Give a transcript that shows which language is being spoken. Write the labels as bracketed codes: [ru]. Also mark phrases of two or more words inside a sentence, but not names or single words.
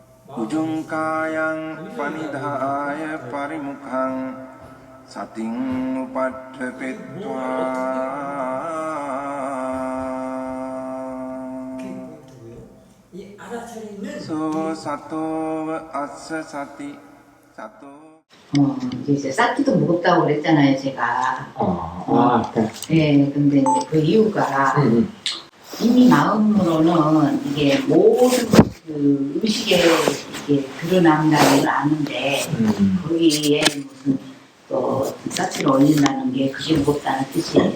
[pi] Ujungkayang panidhaya parimukhang sating upadhepetva so sato assa sati sato [ko] 이제 사티도 무겁다고 그랬잖아요, 제가. 네, 근데 이제 그 이유가 이미 마음으로는 이게 모든 그 음식에 이게 드러난다는 걸 아는데 거기에 무슨 또 사티를 올린다는 게 그게 무겁다는 뜻이에요.